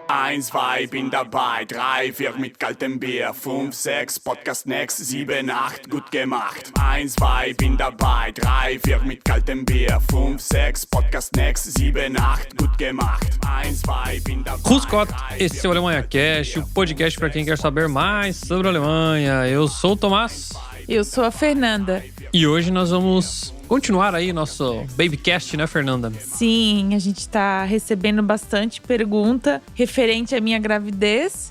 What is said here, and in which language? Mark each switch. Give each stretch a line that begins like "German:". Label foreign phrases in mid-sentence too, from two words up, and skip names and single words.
German: 1, 2, bin dabei, 3, 4 mit kaltem Bier, 5, 6,
English: Podcast next,
German: 7, 8, gut gemacht. 1, 2, bin dabei, 3, 4 mit kaltem Bier, 5, 6,
English: Podcast next,
German: 7, 8, gut gemacht. 1, 2, bin dabei. Grüß Gott,
Portuguese: esse é o Alemanha Cast, o podcast para quem quer saber mais sobre a Alemanha. Eu sou o Tomás. Eu sou a Fernanda. E hoje nós vamos continuar aí nosso Babycast, né, Fernanda? Sim, a gente tá recebendo bastante pergunta referente à minha gravidez.